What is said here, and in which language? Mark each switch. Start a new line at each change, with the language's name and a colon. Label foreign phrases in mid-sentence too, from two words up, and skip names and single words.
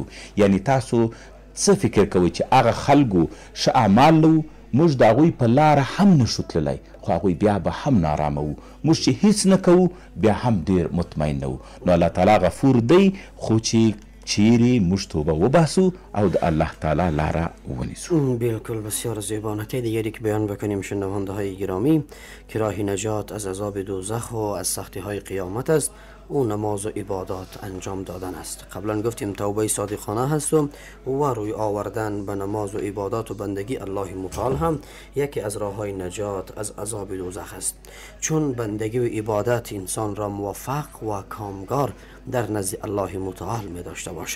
Pashto: یعنی تاسو څه فکر کوئ چې هغه خلکو ښه اعمال نه، موږ د هغوی په لاره هم نشو تللی، خو هغوی بیا به هم نارامه وو. موږ چې هیڅ نه کوو بیا هم ډیر مطمئن نه وو. نو الله تعالی غفور دی، خو چې چیرې موږ توبه وباسو او د الله تعالی لاره ونیسو. بالکل،
Persian: بسیار زیبا. نکته دیگری که بیان بکنیم شنونده های گرامی که راه نجات از عذاب دوزخ و از سختی های قیامت است، او نماز و عبادات انجام دادن است. قبلا گفتیم توبه صادقانه هست و روی آوردن به نماز و عبادات و بندگی الله متعال هم یکی از راه های نجات از عذاب دوزخ است، چون بندگی و عبادت انسان را موفق و کامگار در نزد الله متعال می داشته باشد.